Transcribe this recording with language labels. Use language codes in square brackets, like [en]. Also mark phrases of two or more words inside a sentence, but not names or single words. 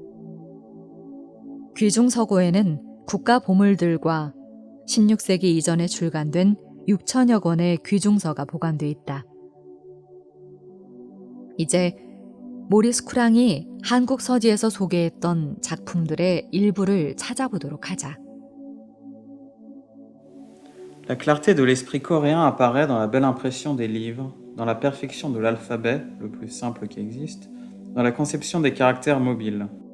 [ko] 귀중서고에는 국가 보물들과 16세기 이전에 출간된 6천여 권의 귀중서가 보관돼 있다. 이제 모리스 쿠랑이 한국 서지에서 소개했던 작품들의 일부를 찾아보도록 하자. [fr] La clarté de l'esprit coréen apparaît dans la belle impression des livres, dans la perfection de l'alphabet, le plus simple qui existe, dans la conception des caractères mobiles.